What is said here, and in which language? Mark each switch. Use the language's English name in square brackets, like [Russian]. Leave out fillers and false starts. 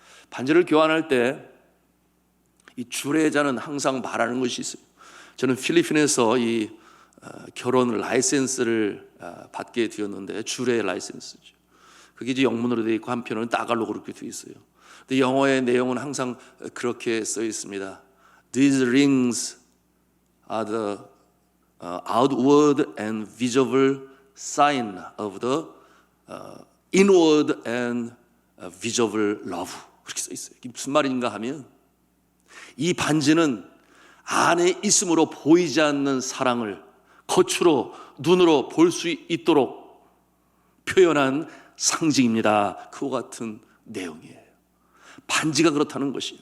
[Korean] 반지를 교환할 때 이 주례자는 항상 말하는 것이 있어요. 저는 필리핀에서 이 결혼 라이센스를 받게 되었는데, 주례 라이센스죠. 그게 이제 영문으로 되어 있고 한편은 따갈로그로 그렇게 되어 있어요. 근데 영어의 내용은 항상 그렇게 써 있습니다. [English] These rings are the outward and visible sign of the inward and visible love. [Korean] 그렇게 써 있어요. 이게 무슨 말인가 하면, 이 반지는 안에 있음으로 보이지 않는 사랑을 겉으로 눈으로 볼 수 있도록 표현한 상징입니다. 그와 같은 내용이에요. 반지가 그렇다는 것이.